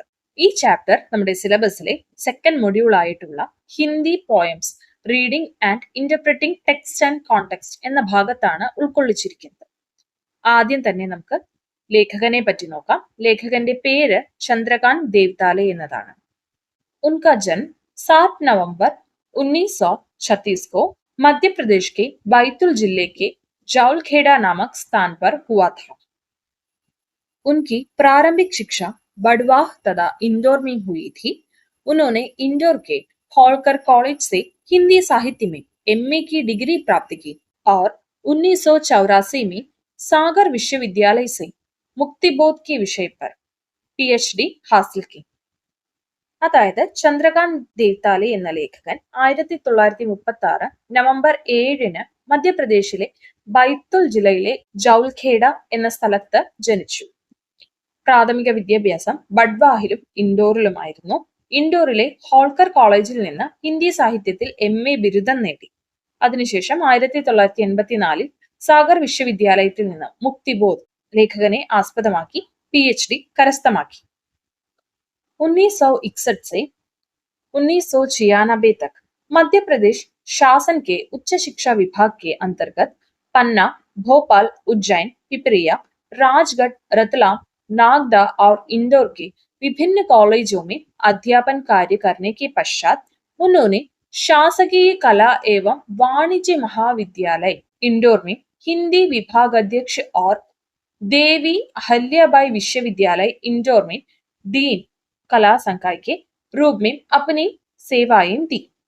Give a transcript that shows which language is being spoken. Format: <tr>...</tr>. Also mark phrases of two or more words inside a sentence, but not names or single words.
<ml>ഈ ചാപ്റ്റർ നമ്മുടെ സിലബസിലെ</ml> <en>second module</en> <ml>ആയിട്ടുള്ള</ml> <en>Hindi poems reading and interpreting text and context</en> <ml>എന്ന ഭാഗത്താണ് ഉൾക്കൊള്ളിച്ചിരിക്കുന്നത്. ആദ്യം തന്നെ നമുക്ക് ലേഖകനെ പറ്റി നോക്കാം. ലേഖകന്റെ പേര് ചന്ദ്രകാന്ത് ദേവ്താലെ എന്നതാണ്.</ml> <hi>उनका जन्म 7 नवंबर 1936 को मध्य प्रदेश के बैतूल जिले के जौलखेड़ा नामक स्थान पर हुआ था. उनकी प्रारंभिक शिक्षा बड़वाह तथा इंदौर में हुई थी. उन्होंने इंदौर के होलकर कॉलेज से हिंदी साहित्य में MA की डिग्री प्राप्त की और 1984 में सागर विश्वविद्यालय से मुक्तिबोध के विषय पर PhD हासिल की.</hi> <ml>അതായത് ചന്ദ്രകാന്ത് ദേവ്താലെ എന്ന ലേഖകൻ 1936 നവംബർ 7 മധ്യപ്രദേശിലെ ബൈത്തുൽ ജില്ലയിലെ ജൗൽഖേഡ എന്ന സ്ഥലത്ത് ജനിച്ചു. പ്രാഥമിക വിദ്യാഭ്യാസം ബഡ്വാഹിലും ഇൻഡോറിലുമായിരുന്നു. ഇൻഡോറിലെ ഹോൾക്കർ കോളേജിൽ നിന്ന് ഹിന്ദി സാഹിത്യത്തിൽ MA ബിരുദം നേടി. അതിനുശേഷം 1984 സാഗർ വിശ്വവിദ്യാലയത്തിൽ നിന്ന് മുക്തിബോധ് ലേഖകനെ ആസ്പദമാക്കി PhD കരസ്ഥമാക്കി.</ml> <hi>1961 से 1996 तक मध्य प्रदेश शासन के उच्च शिक्षा विभाग के अंतर्गत पन्ना, भोपाल, उज्जैन, पिपरिया, राजगढ़, रतलाम, नागदा और इंदौर के विभिन्न कॉलेजों में अध्यापन कार्य करने के पश्चात उन्होंने शासकीय कला एवं वाणिज्य महाविद्यालय इंदौर में हिंदी विभाग अध्यक्ष और देवी अहल्याबाई विश्वविद्यालय इंदौर में डीन कला संकाय के रूप में अपनी सेवाएं दी.</hi>